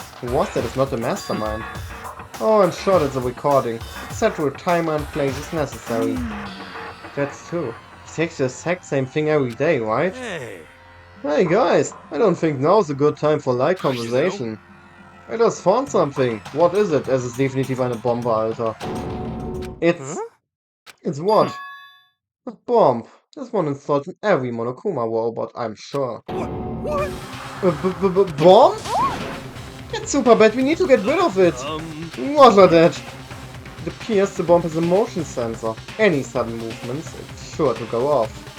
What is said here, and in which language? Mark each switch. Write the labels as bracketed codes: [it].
[en] Who was that is not the mastermind? Oh, I'm sure that's a recording. It's set to a timer and place as necessary. That's true. He takes the exact same thing every day, right? Hey. Hey guys, I don't think now's a good time for light conversation. I just found something. What is it? [de] Es ist definitiv eine Bombe, Alter. [en] It's what? A bomb. This one installed in every Monokuma robot, I'm sure. What? Bomb? It's super bad, we need to get rid of it! What are that? It appears the bomb has a motion sensor. Any sudden movements, it's sure to go off.